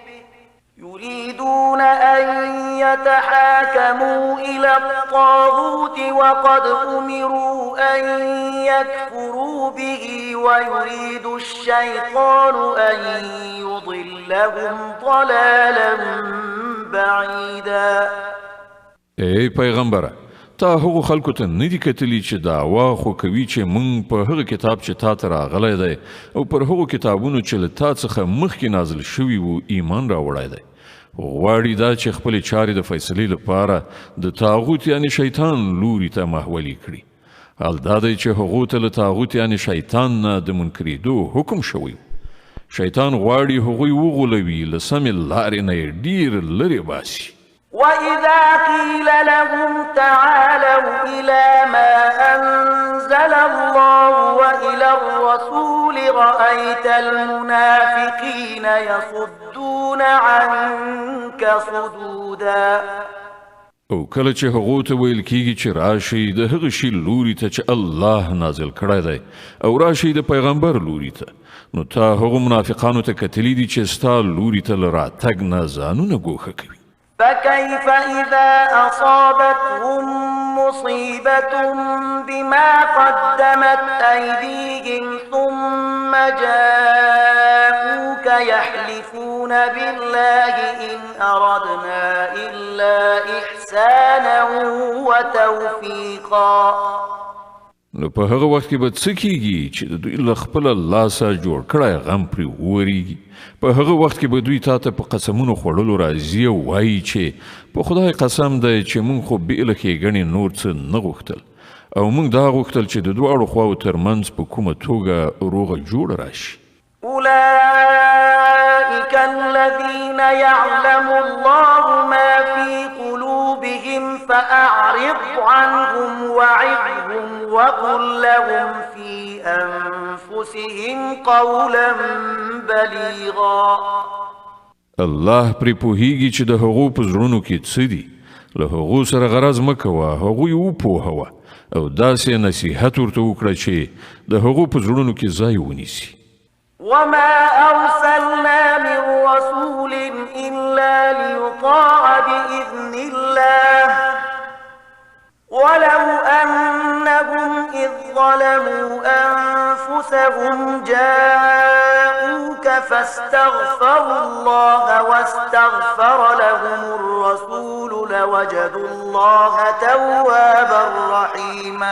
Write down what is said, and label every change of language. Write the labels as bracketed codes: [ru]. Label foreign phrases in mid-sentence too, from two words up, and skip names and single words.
[ar] ويريد الشيطان أن يضلهم ضلالا بعيدا. [ps] ای پیغمبره تا هغو خلکو ته ندی کتلی چې دعوا خو کوي چې مونږ په هغه کتاب چې تا ته راغلی دی او پر هغو کتابونو چې له تا څخه مخکې نازل شوي وو ایمان راوړی دی. غواړي دا چې خپلې چارې د فیصلې لپاره د طاغوت یعنی شیطان لوري ته محولي کړي. حال دا دی چې هغو ته له طاغوت یعنی شیطان نه د منکرېدو حکم شوی. شیطان غواړي هغوی وغولوي له سمې لارې نه یې ډېر لرې باسي. [ar] وإذا قيل لهم تعالوا إلى ما أنزل الله وإلى الرسول رأيت المنافقين يصدون عنك صدودا. [ps] او کله چې هغو ته ویل کیږي چې راشي د هغه شي لوري ته چې الله نازل کړی دی او راشي د پیغمبر لوري ته نو تا هغو منافقانو ته کتلی دي چې ستا لوري ته له راتګ نه ځانونه ګوښه کوي. [ar] فكيف إذا أصابتهم مصيبة بما قدمت أيديهم ثم جاءوك يحلفون بالله إن أردنا إلا إحسانا وتوفيقا. [ps] نو په هغه وخت کې به څه کیږي چې د دوی له خپله لاسه جوړ کړی غم پرې وورېږي. په هغه وخت کې به دوی تا ته په قسمونو خوړلو راځي او وایي چې په خدای قسم دی چې موږ خو بې له ښېګڼې نور څه نه غوښتل او موږ دا غوښتل چې د دواړو خواو ترمنځ په کومه توګه روغه جوړه راشي. [ar] أولئك الذين يعلم الله ما في قلوبهم فأعرض عنهم وعظهم وقل لهم في أنفسهم قولا بليغا. [ps] الله پرې پوهیږي چې د هغو په زړونو کې څه دي. له هغو سره غرض مه کوه، هغوی وپوهوه او داسې نصیحت ورته وکړه چې د هغو په زړونو کې ځای ونیسي. [ar] وما أرسلنا من رسول إلا ليطاع بإذن الله ولو أنهم إذ ظلموا أنفسهم جاءوك فاستغفروا الله واستغفر لهم الرسول لوجدوا الله توابا رحيما.